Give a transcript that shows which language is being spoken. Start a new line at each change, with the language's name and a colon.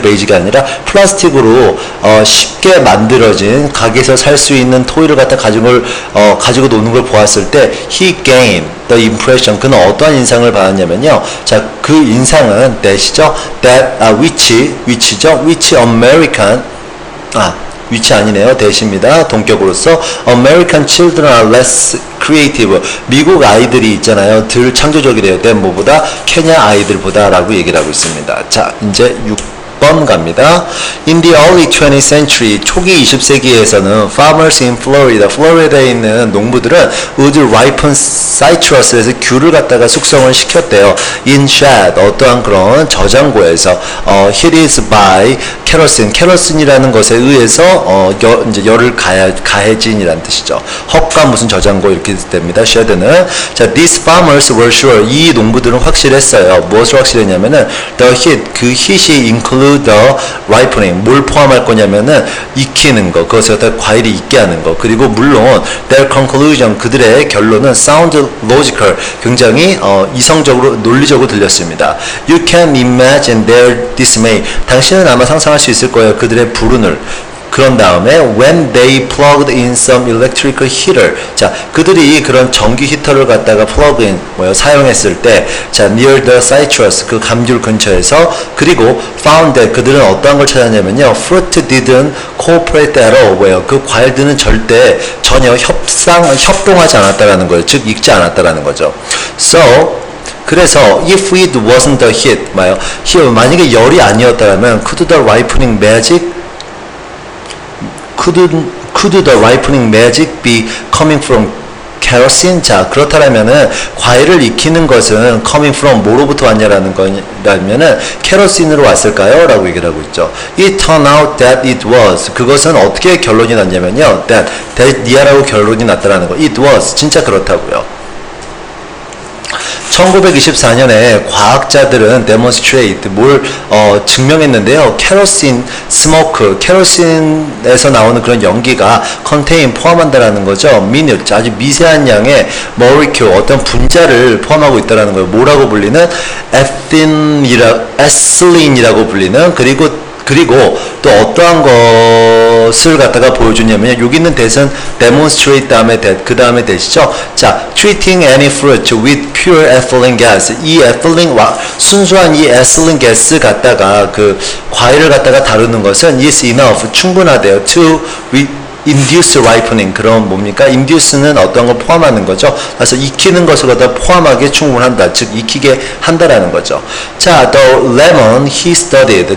Korean: 베이직이 아니라 플라스틱으로 쉽게 만들어진 가게에서 살 수 있는 토이를 갖다 가지고 노는 걸 보았을 때
English: he gained the impression,
Korean: 그는 어떠한 인상을 받았냐면요. 자, 그 인상은 that이죠. that, which죠.
English: which American,
Korean: 위치 아니네요. 대시입니다. 동격으로서
English: American children are less creative.
Korean: 미국 아이들이 있잖아요. 덜 창조적이래요.
English: than
Korean: 뭐보다? 케냐 아이들보다 라고 얘기를 하고 있습니다. 자, 이제 6번 갑니다.
English: In the early 20th century,
Korean: 초기 20세기에서는
English: farmers in Florida,
Korean: 플로리다에 있는 농부들은
English: would ripen citrus에서
Korean: 귤을 갖다가 숙성을 시켰대요.
English: In shed,
Korean: 어떠한 그런 저장고에서
English: it is by
Korean: 케로신이라는 것에 의해서 이제 열을 가해진이라는 뜻이죠. 헛과 무슨 저장고 이렇게 됩니다. shed는. 자,
English: these farmers were sure,
Korean: 이 농부들은 확실했어요. 무엇을 확실했냐면은
English: the heat,
Korean: 그 heat이
English: include the ripening,
Korean: 뭘 포함할 거냐면은 익히는 거, 그것을 갖다 과일이 익게 하는 거. 그리고 물론
English: their conclusion,
Korean: 그들의 결론은
English: sound logical,
Korean: 굉장히 이성적으로 논리적으로 들렸습니다.
English: You can imagine their dismay,
Korean: 당신은 아마 상상할 수 있을 거예요. 그들의 불운을. 그런 다음에
English: when they plugged in some electrical heater,
Korean: 자, 그들이 그런 전기 히터를 갖다가 plug in, 사용했을 때, 자,
English: near the citrus,
Korean: 그 감귤 근처에서, 그리고
English: found that,
Korean: 그들은 어떠한 걸 찾았냐면요,
English: fruit didn't cooperate at all,
Korean: 그 과일들은 전혀 협동하지 않았다라는 거예요. 즉 익지 않았다라는 거죠.
English: So
Korean: 그래서
English: if it wasn't the heat,
Korean: 만약에 열이 아니었다면
English: could the ripening magic be coming from kerosene?
Korean: 자, 그렇다면은 과일을 익히는 것은 coming from 뭐로부터 왔냐라는 거라면은 케로신으로 왔을까요? 라고 얘기를 하고 있죠.
English: It turned out that it was.
Korean: 그것은 어떻게 결론이 났냐면요. that이라고 결론이 났다라는 거.
English: It was.
Korean: 진짜 그렇다고요. 1924년에 과학자들은 demonstrate, 뭘 증명했는데요. 케로신 스모크, 케로신에서 나오는 그런 연기가 contain, 포함한다라는 거죠. minute, 아주 미세한 양의 molecule, 어떤 분자를 포함하고 있다라는 거예요. 뭐라고 불리는? ethylene,이라고 불리는, 그리고 또 어떠한 것을 갖다가 보여주냐면요. 여기 있는 that은 demonstrate 다음에 that, 그 다음에 that이죠.
English: 자, treating any fruit with pure ethylene gas.
Korean: 이 ethylene, 순수한 이 ethylene gas 갖다가 그 과일을 갖다가 다루는 것은
English: is enough,
Korean: 충분하대요.
English: to induce ripening.
Korean: 그럼 뭡니까? induce는 어떤 걸 포함하는 거죠. 그래서 익히는 것을 갖다 포함하게 충분한다. 즉 익히게 한다라는 거죠. 자,
English: the lemon he studied.